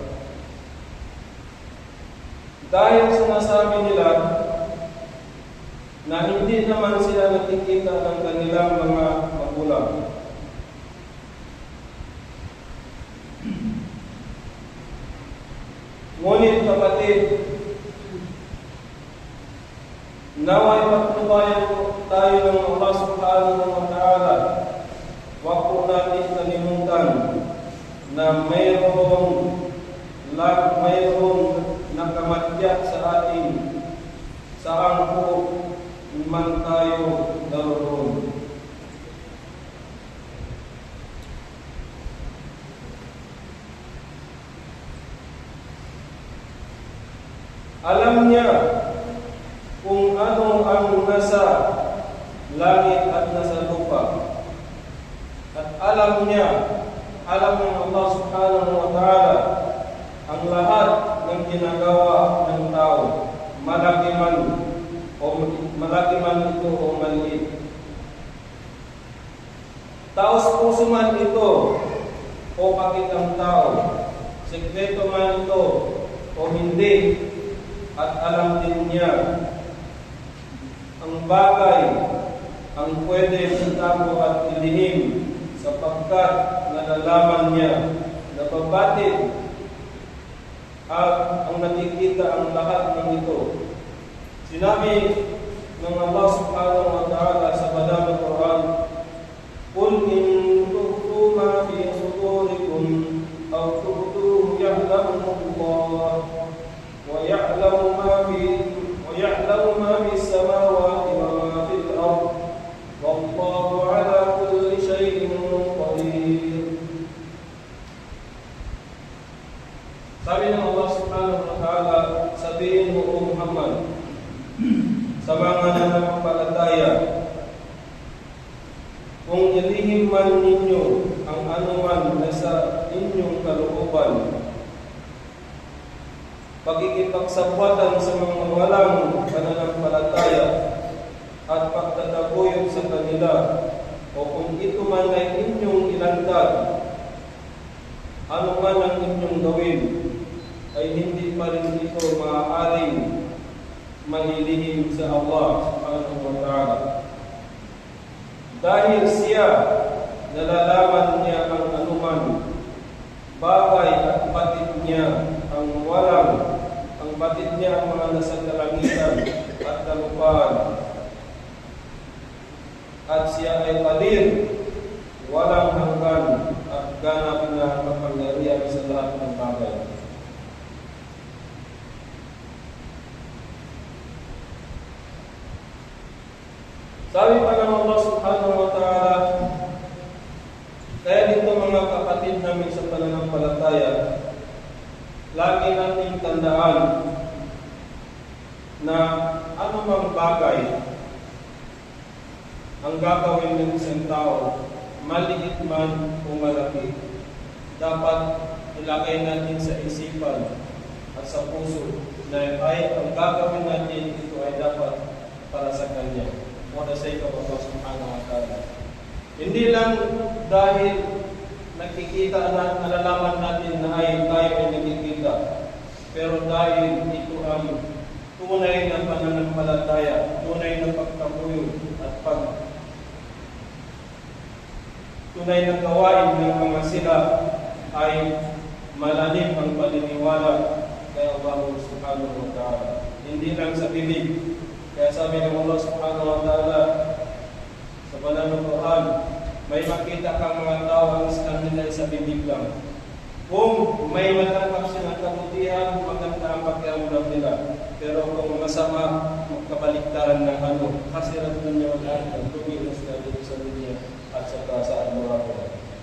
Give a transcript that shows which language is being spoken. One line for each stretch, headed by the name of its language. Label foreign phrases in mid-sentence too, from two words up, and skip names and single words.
Filipino: Dahil sinasabi nila na hindi naman sila nakikita ng kanilang mga magulang. Ngunit kapatid, naway patnubayan tayo ng Allah
Arabic: سبحانه وتعالى.
Filipino: Huwag po natin kalimutan na mayroong nakamatya sa atin saan po man tayo daroon. Alam niya kung ano ang nasa langit at nasa lupa. At alam ng Allah
Arabic: سبحانه وتعالى
Filipino: ang lahat ng ginagawa ng tao, malaki man ito o maliit. Taos puso man ito o pakitang tao, sekreto man ito o hindi, at alam din niya ang bagay ang pwede itago at ilihim, sapagkat nalalaman niya na pabatid at ang nakikita ang lahat ng ito. Sinabi ng Allah
Arabic: سبحانه وتعالى
Filipino: sa banal na Quran,
Arabic: "قل إن تخفوا ما في صدوركم أو تبدوه يعلمه الله ويعلم ما في السماوات وما في الأرض والله على كل شيء قدير."
Filipino: Sabi ng Allah
Arabic: سبحانه وتعالى,
Filipino: sabihin mo, O Muhammad, sa mga nananampalataya, ilihim man ninyo ang anuman na sa inyong kalooban, pakikipagsabwatan sa mga walang pananampalataya at pagtataguyod sa kanila, o kung ito man ay inyong ilandag, ano man ang inyong gawin, ay hindi pa rin ito maaaring mailihim sa Allah
Arabic: سبحانه وتعالى.
Filipino: Dahil siya, nalalaman niya ang anuman bagay at batid niya ang batid niya ang mga nasa kalangitan at kalupaan. At siya ay qadir, walang hanggan at ganap na kapangyarihan sa lahat ng bagay. Sabi pa ng Allah
Arabic: سبحانه وتعالى,
Filipino: kaya dito mga kapatid namin sa pananampalataya, lagi nating tandaan na anumang bagay ang gagawin ng isang tao, maliit man o malaki, dapat ilagay natin sa isipan at sa puso na ang gagawin natin ito ay dapat para sa Kanya,
English: for the sake of
Filipino: Allah
Arabic: سبحانه وتعالى.
Filipino: Hindi lang dahil nakikita na nalalaman natin na tayo ay nakikita, pero dahil ito ang tunay na pananampalataya, tunay na pagtaguyod at tunay na gawain ng mga sila ay malalim ang paniniwala kay Allah
Arabic: سبحانه وتعالى.
Filipino: Hindi lang sa bibig. Kaya sabi ng Allah
Arabic: سبحانه وتعالى
Filipino: sa banal na Quran, may makita kang mga tao ang kanila sa bibig lang. Kung may matanggap silang kabutihan, maganda ang pakiramdam nila. Pero kung masama, magkabaliktaran ng
Arabic: خسرت الدنيا والآخرة,
Filipino: tumilos na dito sa dunya at saka sa al-muraqabah.